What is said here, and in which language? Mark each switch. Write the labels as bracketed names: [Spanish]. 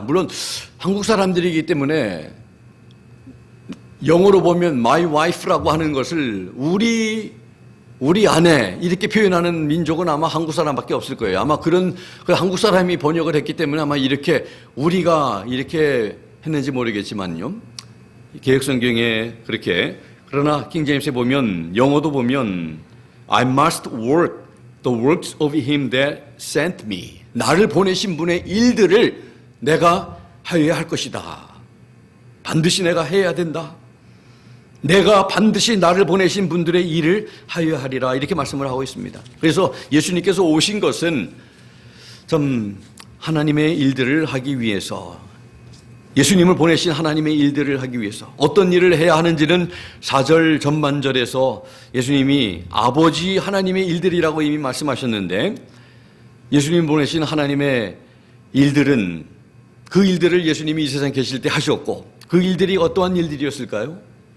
[Korean] 물론 한국 사람들이기 때문에 영어로 보면 my wife 라고 하는 것을 우리 아내 이렇게 표현하는 민족은 아마 한국 사람밖에 없을 거예요. 아마 그 한국 사람이 번역을 했기 때문에 아마 이렇게 우리가 이렇게 했는지 모르겠지만요. 개역성경에 그렇게, 그러나 킹제임스에 보면, 영어도 보면 [English] I must work the works of him that sent me. [Korean] 나를 보내신 분의 일들을 내가 하여야 할 것이다. 반드시 내가 해야 된다. 내가 반드시 나를 보내신 분들의 일을 하여야 하리라. 이렇게 말씀을 하고 있습니다. 그래서 예수님께서 오신 것은 좀 하나님의 일들을 하기 위해서, 예수님을 보내신 하나님의 일들을 하기 위해서 어떤 일을 해야 하는지는 4절 전반절에서 예수님이 아버지 하나님의 일들이라고 이미 말씀하셨는데, 예수님 보내신 하나님의 일들은 그 일들을 예수님이 이 세상에 계실 때 하셨고, 그 일들이 어떠한 일들이었을까요?